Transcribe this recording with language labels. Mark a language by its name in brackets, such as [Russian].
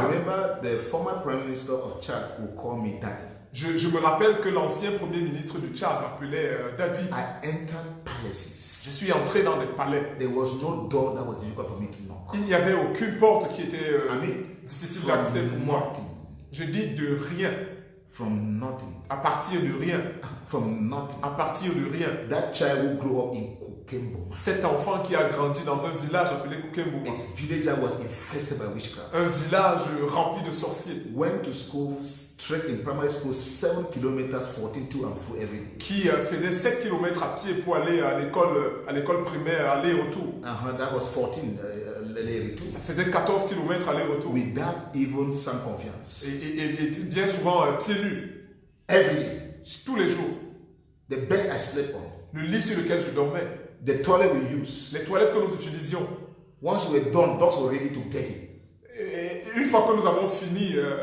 [English] remember the former Prime Minister of Chad would call me daddy. [French] Je me rappelle que l'ancien premier ministre du Tchad m'appelait Daddy. [English] I entered palaces. [French] Je suis entré dans des palais. [English] There was no door that was difficult for me to knock. [French] Il n'y avait aucune porte qui était [English] I mean, [French] difficile d'accès pour moi. [English] nothing. [French] Je dis de rien. [English] From nothing. [French] À partir de rien. [English] From nothing. [French] À partir de rien. [English] That child who grew up in Kukembo. [French] Cet enfant qui a grandi dans un village appelé Kukembo. [English] A village that was infested by witchcraft. [French] Un village rempli de sorciers. [English] Went to school straight in primary school 7 kilometers 14 to and fro every day. [French] Qui faisait 7 km à pied pour aller à l'école primaire, aller-retour. [English] That was 14 [French] Ça faisait 14 km aller-retour. [English] Without even [French] sans confiance. Et bien souvent pieds nus. [English] Every day. [French] Tous les jours. [English] The bed I slept on. [French] Le lit sur lequel je dormais. [English] The toilet we use. [French] Les toilettes que nous utilisions. [English] Once we were done, dogs were ready to get it. [French] Et une fois que nous avons fini,